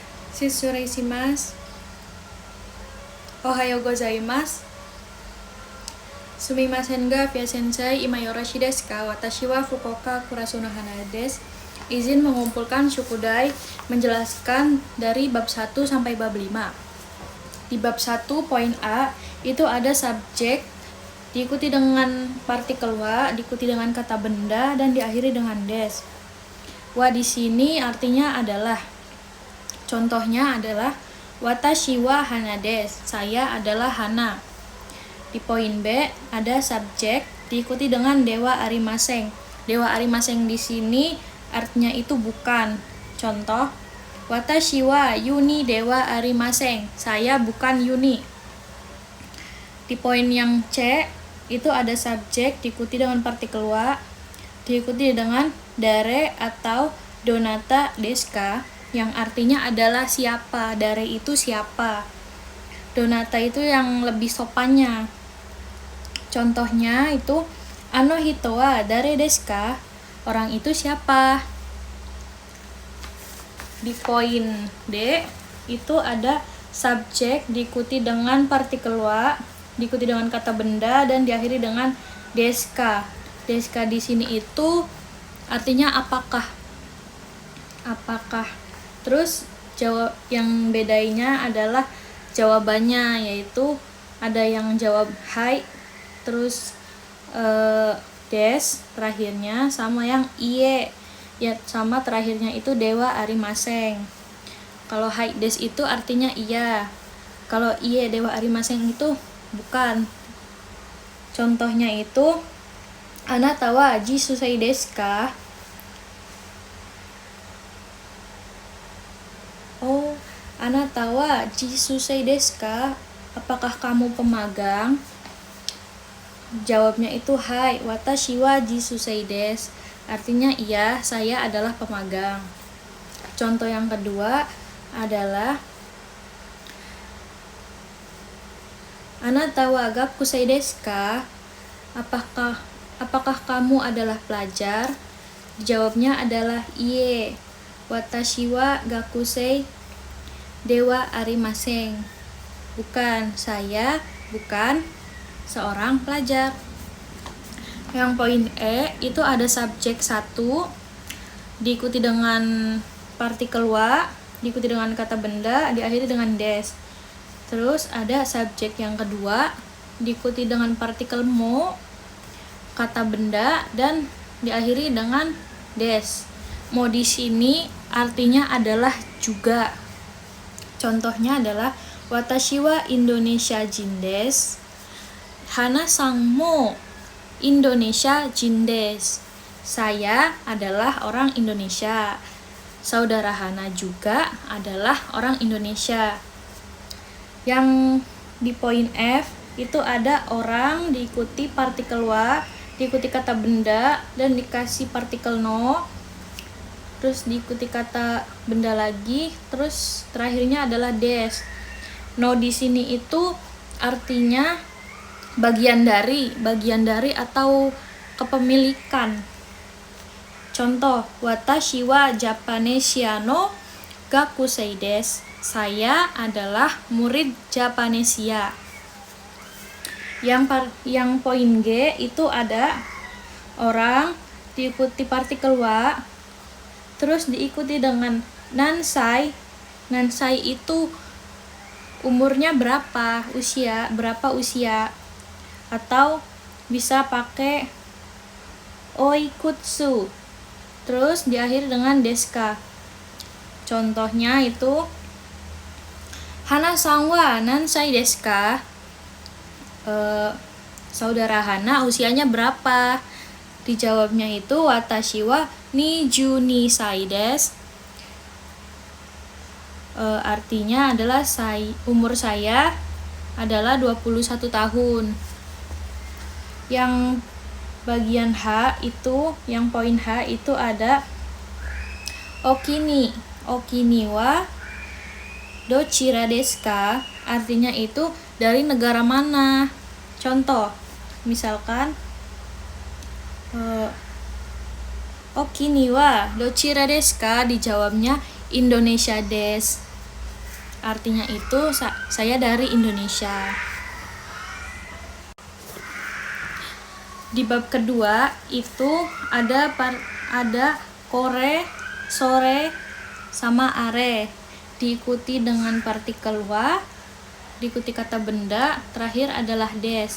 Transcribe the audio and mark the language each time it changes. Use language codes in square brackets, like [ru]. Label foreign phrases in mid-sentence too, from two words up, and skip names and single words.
[ja] します. おはようございます。すみませんが Fia 先生、今よろしいですか? Watashi wa Fukuoka Kurasuno Hana desu. [id] Izin mengumpulkan Shukudai, menjelaskan dari bab 1 sampai bab 5. Di bab 1 poin A itu ada subjek, diikuti dengan partikel wa, diikuti dengan kata benda, dan diakhiri dengan des. Wa di sini artinya adalah, contohnya adalah [ja] 私は hana です, [id] saya adalah hana. Di poin B ada subjek, diikuti dengan [ja] ではありません. ではありません [id] di sini artinya itu bukan. Contoh, [ja] 私は yuni ではありません, [id] saya bukan Yuni. Di poin yang C itu ada subjek, diikuti dengan partikel wa, diikuti dengan dare atau [ja] どなたですか, [id] yang artinya adalah siapa. Dare itu siapa, donata itu yang lebih sopannya. Contohnya itu [ja] あの人は誰ですか, [id] orang itu siapa. Di poin D itu ada subjek, diikuti dengan partikel wa, diikuti dengan kata benda, dan diakhiri dengan [ja] ですか. ですか [id] di sini itu artinya apakah. Terus jawab yang bedanya adalah jawabannya, yaitu ada yang jawab hai, terus des terakhirnya, sama yang iye ya, sama terakhirnya itu [ja] ではありません. [id] Kalau [ja] はいです [id] itu artinya iya, kalau [ja] いいえではありません [id] itu bukan. Contohnya itu [ja] あなたは実習生ですか? オー、あなたは実習生ですか? [id] Apakah kamu pemagang? Jawabnya itu hai, [ja] 私は実習生です, [id] artinya iya, saya adalah pemagang. Contoh yang kedua adalah [ja] あなたは学生ですか? [id] Apakah kamu adalah pelajar? Jawabnya adalah [ja] いいえ、私は学生ではありません, [id] bukan, saya bukan seorang pelajar. Yang poin E itu ada subjek 1, diikuti dengan partikel wa, diikuti dengan kata benda, diakhiri dengan des. Terus ada subjek yang kedua, diikuti dengan partikel mo, kata benda, dan diakhiri dengan des. Mo di sini artinya adalah juga. Contohnya adalah [ja] 私はインドネシア人です. Hana さんもインドネシア人です. [id] Saya adalah orang Indonesia. Saudara Hana juga adalah orang Indonesia. Yang di poin F itu ada orang, diikuti partikel wa, diikuti kata benda, dan dikasih partikel no, terus diikuti kata benda lagi, terus terakhirnya adalah des. No di sini itu artinya bagian dari atau kepemilikan. Contoh, [ja] watashi wa Japanesia no gakusei desu, [id] saya adalah murid Japanesia. Yang poin G itu ada orang, diikuti partikel wa, terus diikuti dengan nansai. Nansai itu umurnya berapa, usia, atau bisa pakai oikutsu, terus diakhiri dengan desu ka. Contohnya itu [ja] Hana さんは何歳ですか? [id] Saudara Hana usianya berapa? Dijawabnya itu [ja] 私は22歳です. [id] Artinya adalah umur saya adalah 21 tahun. Yang bagian H itu, yang poin H itu ada [ja] お国はどちらですか? [id] Artinya itu dari negara mana. Contoh, misalkan [ja] お国はどちらですか? [id] Dijawabnya [ja] インドネシアです. [id] Artinya itu saya dari Indonesia. Di bab kedua itu ada kore, sore, sama are, diikuti dengan partikel wa, diikuti kata benda, terakhir adalah des.